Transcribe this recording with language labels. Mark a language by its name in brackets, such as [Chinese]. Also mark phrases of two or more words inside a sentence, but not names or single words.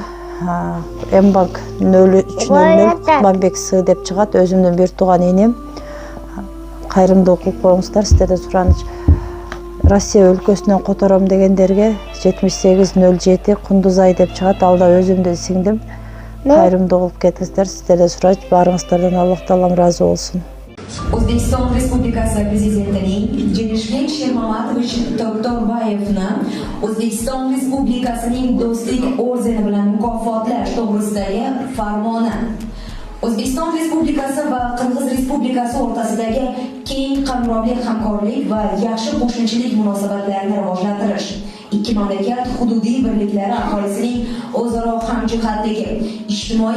[Kyrgyz] Мбанк 0300 Кутманбек С деп чыгат, өзүмдүн бир тууган энем. Кайрымдуулук кылып коюңуздар, сиздерден сураныч. Россия өлкөсүнөн котором дегендерге 7807 Кундузай деп чыгат, ал да өзүмдүн сиңдим. Кайрымдуу кылып кетиңиздер, сиздерден сурач, баарыңыздардан Аллах таалам ыраазы болсун. [Uzbek] O'zbekiston Respublikasi Prezidentining Jenishbek Shermatovich Toktorbayevni O'zbekiston Respublikasining Do'stlik ordeni bilan mukofotlash to'g'risidagi farmoni. O'zbekiston Respublikasi va Qirg'iz Respublikasi o'rtasidagi keng qamrovli hamkorlik va yaxshi qo'shnichilik munosabatlarini rivojlantirish, ikki mamlakat hududiy birliklari aholisining o'zaro hamjihatligi, ijtimoiy,